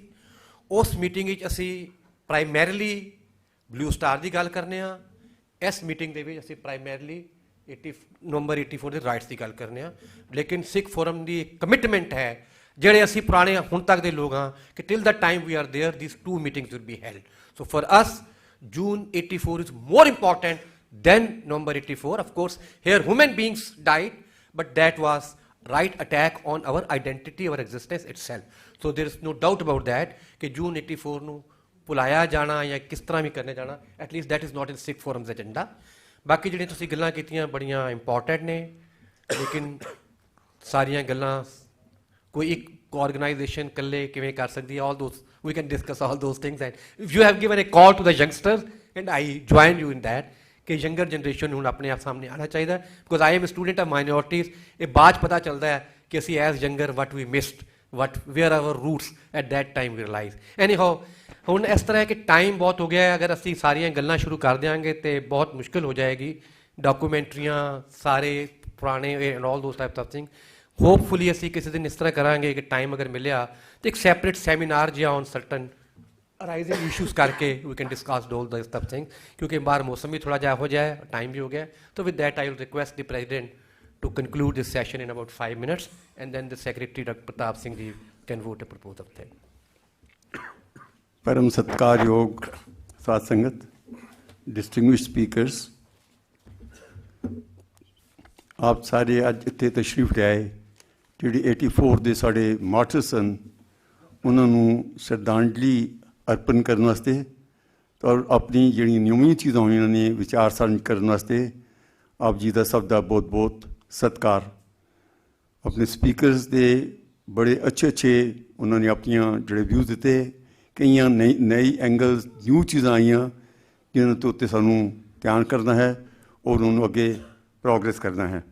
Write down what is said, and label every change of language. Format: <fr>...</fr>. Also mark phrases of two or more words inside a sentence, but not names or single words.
<pa>ਉਸ ਮੀਟਿੰਗ ਵਿੱਚ ਅਸੀਂ ਪ੍ਰਾਈਮਰੀਲੀ ਬਲੂ ਸਟਾਰ ਦੀ ਗੱਲ ਕਰਨੇ ਆ. ਇਸ ਮੀਟਿੰਗ ਦੇ ਵਿੱਚ ਅਸੀਂ ਪ੍ਰਾਈਮਰੀਲੀ ਨਵੰਬਰ 84 ਦੇ ਰਾਈਟਸ ਦੀ ਗੱਲ ਕਰਨੇ ਆ. ਲੇਕਿਨ ਸਿੱਖ ਫੋਰਮ ਦੀ ਇੱਕ ਕਮਿਟਮੈਂਟ ਹੈ, ਜਿਹੜੇ ਅਸੀਂ ਪੁਰਾਣੇ ਹੁਣ ਤੱਕ ਦੇ ਲੋਕ ਹਾਂ, ਕਿ</pa> <en>till the time we are there these 2 meetings will be held. So for us, June 84 is more important than November 84. Of course, here human beings died, but that was right attack on our identity, our existence itself. So there is no doubt about that</en> <pa>ਕਿ June 84 ਨੂੰ ਭੁਲਾਇਆ ਜਾਣਾ ਜਾਂ ਕਿਸ ਤਰ੍ਹਾਂ ਵੀ ਕਰਨੇ ਜਾਣਾ,</pa> <en>at least that is not in</en> <pa>ਸਿੱਖ ਫੋਰਮਸ ਦਾ ਏਜੰਡਾ। ਬਾਕੀ ਜਿਹੜੀਆਂ ਤੁਸੀਂ ਗੱਲਾਂ ਕੀਤੀਆਂ ਬੜੀਆਂ ਇੰਪੋਰਟੈਂਟ ਨੇ, ਲੇਕਿਨ ਸਾਰੀਆਂ ਗੱਲਾਂ ਕੋਈ ਇੱਕ ਆਰਗੇਨਾਈਜੇਸ਼ਨ ਇਕੱਲੇ ਕਿਵੇਂ ਕਰ ਸਕਦੀ ਹੈ,</pa> <en>all those we can discuss all those things, and if you have given a call to the youngsters and I join you in that</en> <pa>कि</pa> <en>younger generation</en> <pa>ਹੁਣ ਆਪਣੇ ਆਪ ਸਾਹਮਣੇ ਆਉਣਾ ਚਾਹੀਦਾ,</pa> <en>because I am a student of minorities,</en> <pa>ਇਹ ਬਾਅਦ 'ਚ ਪਤਾ ਚੱਲਦਾ ਹੈ ਕਿ ਅਸੀਂ</pa> <en>as younger what we missed, where our roots at that time we realize. Anyhow,</en> <pa>ਹੁਣ ਇਸ ਤਰ੍ਹਾਂ ਹੈ ਕਿ ਟਾਈਮ ਬਹੁਤ ਹੋ ਗਿਆ ਹੈ, ਅਗਰ ਅਸੀਂ ਸਾਰੀਆਂ ਗੱਲਾਂ ਸ਼ੁਰੂ ਕਰ ਦਿਆਂਗੇ ਤੇ ਬਹੁਤ ਮੁਸ਼ਕਿਲ ਹੋ ਜਾਏਗੀ, ਡਾਕੂਮੈਂਟਰੀਆਂ ਸਾਰੇ ਪੁਰਾਣੇ</pa> <en>and all those types of thing.</en> <pa>ਹੋਪਫੁਲੀ ਅਸੀਂ ਕਿਸੇ ਦਿਨ ਇਸ ਤਰ੍ਹਾਂ ਕਰਾਂਗੇ ਕਿ ਟਾਈਮ ਅਗਰ ਮਿਲਿਆ ਤਾਂ ਇੱਕ</pa> <en>separate seminar</en> <pa>ਜਿਹਾ</pa> <en>on certain arising issues</en> <pa>ਕਰਕੇ</pa> <en>we can discuss all this stuff thing,</en> <pa>ਕਿਉਂਕਿ ਬਾਹਰ ਮੌਸਮ ਵੀ ਥੋੜਾ ਜਿਹਾ ਇਹੋ ਜਿਹਾ ਹੈ, ਟਾਈਮ ਵੀ ਹੋ ਗਿਆ।</pa> <en>So with that, I will request the President to conclude this session in about 5 minutes, and then the Secretary, Dr. Pratap Singh Ji, can vote a proposal.</en> <pa>ਪਰਮ ਸਤਿਕਾਰਯੋਗ ਸਾਧ ਸੰਗਤ,</pa> <en>distinguished speakers,</en> <pa>ਆਪ ਸਾਰੇ ਅੱਜ ਇੱਥੇ ਤਸ਼ਰੀਫ਼ ਲਿਆਏ, ਜਿਹੜੇ 84 ਦੇ ਸਾਡੇ ਮਾਰਟਰ ਸਨ, ਉਹਨਾਂ ਨੂੰ ਸ਼ਰਧਾਂਜਲੀ ਅਰਪਣ ਕਰਨ ਵਾਸਤੇ ਔਰ ਆਪਣੀ ਜਿਹੜੀਆਂ ਨਵੀਆਂ ਚੀਜ਼ਾਂ ਹੋਈਆਂ ਨੇ ਵਿਚਾਰ ਸਾਂਝ ਕਰਨ ਵਾਸਤੇ ਆਪ ਜੀ ਦਾ ਸਭ ਦਾ ਬਹੁਤ ਬਹੁਤ ਸਤਿਕਾਰ। ਆਪਣੇ ਸਪੀਕਰਸ ਦੇ ਬੜੇ ਅੱਛੇ ਉਹਨਾਂ ਨੇ ਆਪਣੀਆਂ ਜਿਹੜੇ ਵਿਊਜ਼ ਦਿੱਤੇ, ਕਈਆਂ ਨਈ ਐਂਗਲਸ ਨਿਊ ਚੀਜ਼ਾਂ ਆਈਆਂ ਜਿਹਨਾਂ ਤੋਂ ਉੱਤੇ ਸਾਨੂੰ ਧਿਆਨ ਕਰਨਾ ਹੈ ਔਰ ਉਹਨੂੰ ਅੱਗੇ ਪ੍ਰੋਗਰੈਸ ਕਰਨਾ ਹੈ।</pa>